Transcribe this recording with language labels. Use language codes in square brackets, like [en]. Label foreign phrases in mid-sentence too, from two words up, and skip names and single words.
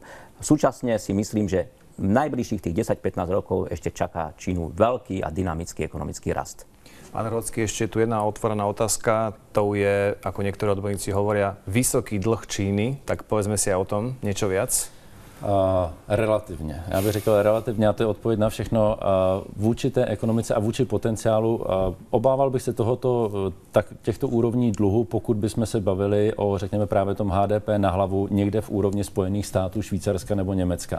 [sk] Súčasne si myslím, že v najbližších tých 10-15 rokov ešte čaká Čínu veľký a dynamický ekonomický rast. Pán Rahocký, ešte tu jedna otvorená otázka. To je, ako niektorí odborníci hovoria, vysoký dlh Číny. Tak povedzme si aj o tom niečo viac. [cs] Relativně. Já bych řekl relativně, a to je odpověď na všechno. Vůči té ekonomice a vůči potenciálu obával bych se těchto úrovní dluhu, pokud bychom se bavili o, řekněme, právě tom HDP na hlavu někde v úrovni Spojených států, Švýcarska nebo Německa.